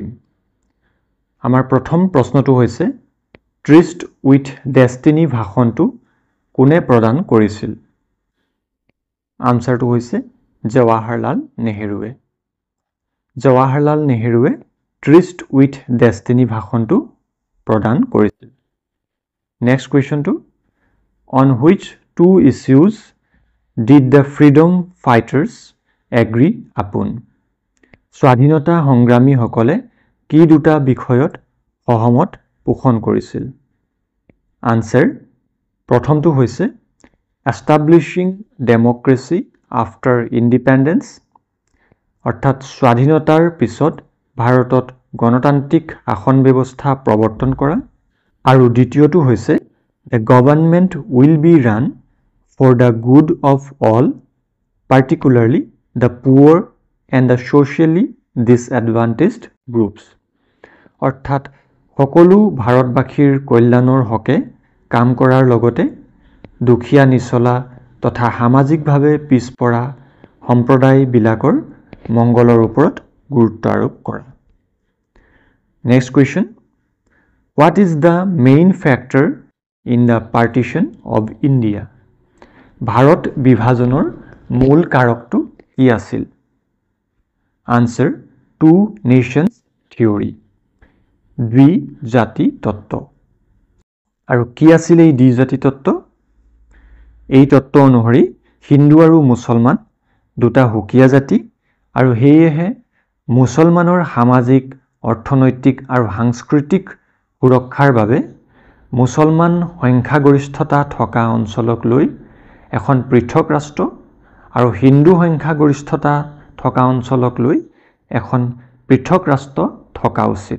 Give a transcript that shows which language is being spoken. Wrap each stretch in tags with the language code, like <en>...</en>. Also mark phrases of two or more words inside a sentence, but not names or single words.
<as>আমাৰ প্ৰথম প্ৰশ্নটো হৈছে ট্ৰিষ্ট উইথ ডেষ্টিনি ভাষণটো কোনে প্ৰদান কৰিছিল? আনসাৰটো হৈছে জৱাহৰলাল নেহৰুৱে। জৱাহৰলাল নেহৰুৱে ট্ৰিষ্ট উইথ ডেষ্টিনি ভাষণটো প্ৰদান কৰিছিল।</as> <en>Next question to, on which two issues did the freedom fighters agree upon?</en> <as>স্বাধীনতা সংগ্ৰামী সকলে কি দুটা বিষয়ত সহমত পোষণ কৰিছিল?</as> <en>Answer,</en> <as>প্ৰথমটো হৈছে</as> <en>establishing democracy after independence,</en> <as>অৰ্থাৎ স্বাধীনতাৰ পিছত ভাৰতত গণতান্ত্ৰিক শাসন ব্যৱস্থা প্ৰৱৰ্তন কৰা, আৰু দ্বিতীয়টো হৈছে</as> <en>the government will be run for the good of all, particularly the poor and the socially disadvantaged groups,</en> <as>অৰ্থাৎ সকলো ভাৰতবাসীৰ কল্যাণৰ হকে কাম কৰাৰ লগতে দুখীয়া নিচলা তথা সামাজিকভাৱে পিছপৰা সম্প্ৰদায়বিলাকৰ মংগলৰ ওপৰত গুৰুত্ব আৰোপ কৰা।</as> <en>Next question, what is the main factor in the partition of India?</en> <as>ভাৰত বিভাজনৰ মূল কাৰকটো কি আছিল?</as> <en>Answer, two nations theory,</en> <as>দ্বিজাতি তত্ত্ব। আৰু কি আছিল এই দ্বিজাতি তত্ত্ব? এই তত্ত্ব অনুসৰি হিন্দু আৰু মুছলমান দুটা হুকীয়া জাতি, আৰু সেয়েহে মুছলমানৰ সামাজিক অৰ্থনৈতিক আৰু সাংস্কৃতিক সুৰক্ষাৰ বাবে মুছলমান সংখ্যাগৰিষ্ঠতা থকা অঞ্চলক লৈ এখন পৃথক ৰাষ্ট্ৰ আৰু হিন্দু সংখ্যাগৰিষ্ঠতা থকা অঞ্চলক লৈ এখন পৃথক ৰাষ্ট্ৰ থকা উচিত।</as>